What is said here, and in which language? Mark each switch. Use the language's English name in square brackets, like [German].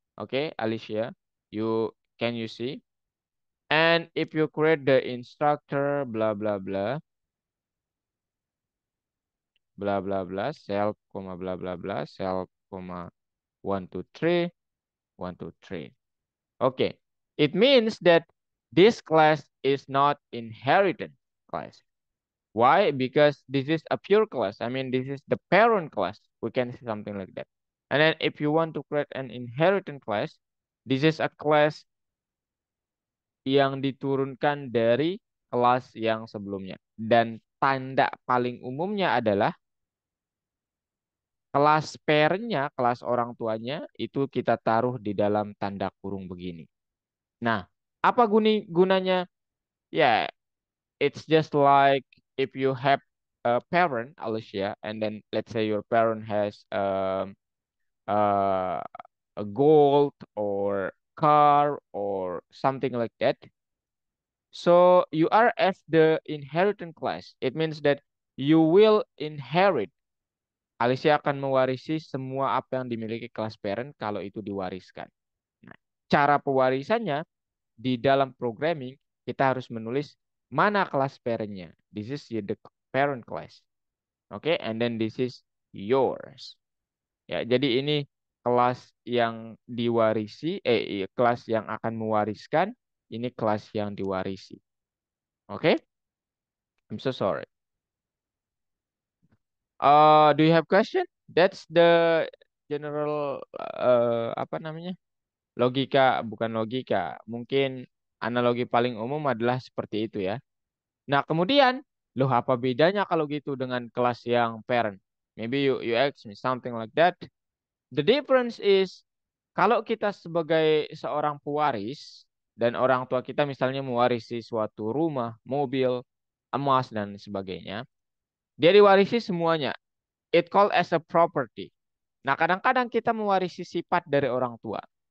[English] Okay, Alicia, can you see? And if you create the instructor, blah blah blah, blah blah blah, self, comma blah blah blah, self, comma 1 2 3, 1 2 3. Okay, it means that this class is not inheritance class. Why? Because this is a pure class. I mean, this is the parent class. We can say something like that. And then if you want to create an inheritance class, this is a class [Indonesian] yang diturunkan dari kelas yang sebelumnya. Dan tanda paling umumnya adalah kelas parent-nya, kelas orang tuanya itu kita taruh di dalam tanda kurung begini. Nah, apa gunanya? [English] Ya, it's just like if you have a parent, Alicia, and then let's say your parent has uh, a gold or car or something like that. So you are as the inheritance class. It means that you will inherit. [Indonesian] Alicia akan mewarisi semua apa yang dimiliki kelas parent kalau itu diwariskan. Nah, cara pewarisannya di dalam programming kita harus menulis mana kelas parentnya. [English] This is the parent class. Oke, and then this is yours. [Indonesian] Ya, jadi ini kelas yang diwarisi, iya, kelas yang akan mewariskan, ini kelas yang diwarisi. [English] Oke, I'm so sorry. Do you have question? That's the general [Indonesian] apa namanya? Logika, bukan logika. Mungkin analogi paling umum adalah seperti itu ya. Nah, kemudian, loh apa bedanya kalau gitu dengan kelas yang parent? [English] Maybe you ask me something like that. The difference is [Indonesian] kalau kita sebagai seorang pewaris dan orang tua kita misalnya mewarisi suatu rumah, mobil, emas dan sebagainya, dia diwarisi semuanya. [English] It called as a property. [Indonesian] Nah, kadang-kadang kita mewarisi sifat dari orang tua.